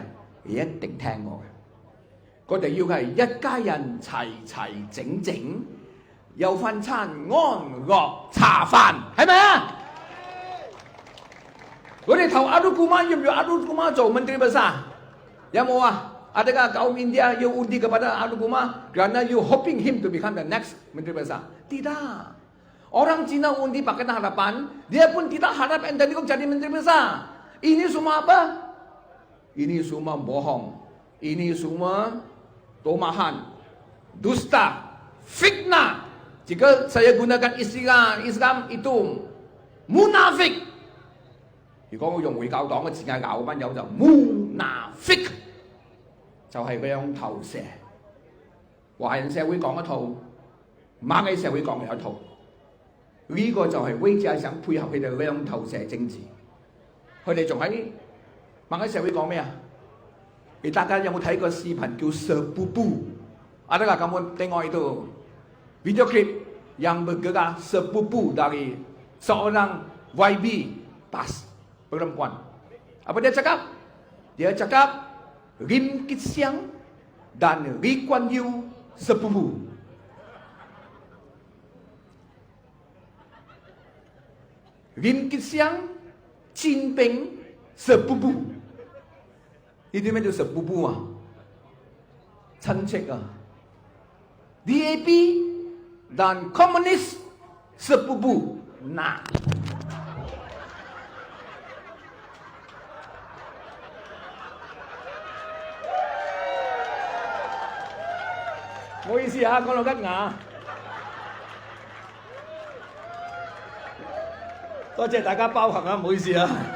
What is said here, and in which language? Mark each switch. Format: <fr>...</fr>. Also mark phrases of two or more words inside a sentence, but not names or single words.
<yue>你一定聽過嘅。我哋要嘅係一家人齊整，有份餐安樂茶飯，係咪啊？我哋投阿魯姑媽要唔要阿魯姑媽做</yue> <ms>Menteri Besar？</ms> <yue>有冇啊</yue> <ms>？Adakah kaum India you undi kepada Alukuma karena</ms> <en>you hoping him to become the next</en> <ms>Menteri Besar? Tidak. Orang Cina undi Pakatan Harapan, dia pun tidak harap Anthony Gok jadi Menteri Besar. Ini semua apa? Ini semua bohong. Ini semua tomahan, dusta, fitnah. Jika saya gunakan istilah Islam itu munafik.</ms> <yue>如果我用回教黨嘅字眼咬嗰班友就 munafik。就係兩頭蛇，華人社會講一套，馬來社會講另一套。呢、個就係威姐想配合佢哋兩頭蛇政治。佢哋仲喺馬來社會講咩啊？你大家有冇睇過視頻叫</yue> <ms>Sepupu？Adakah kamu tengok itu</ms> <en>video clip</en> <ms>yang bergerak sepupu dari seorang YB PAS perempuan? Apa dia cakap? Dia cakap Lim Kit Siang dan Lee Kuan Yew sepupu. Lim Kit Siang, Chin Peng sepupu. Itu</ms> <yue>咩叫</yue> <ms>sepupu</ms> <yue>啊？親戚啊。</yue> <ms>DAP dan komunis sepupu. Nah.</ms> <yue>唔好意思啊，講到吉牙。多謝大家包涵啊，唔好意思啊。</yue>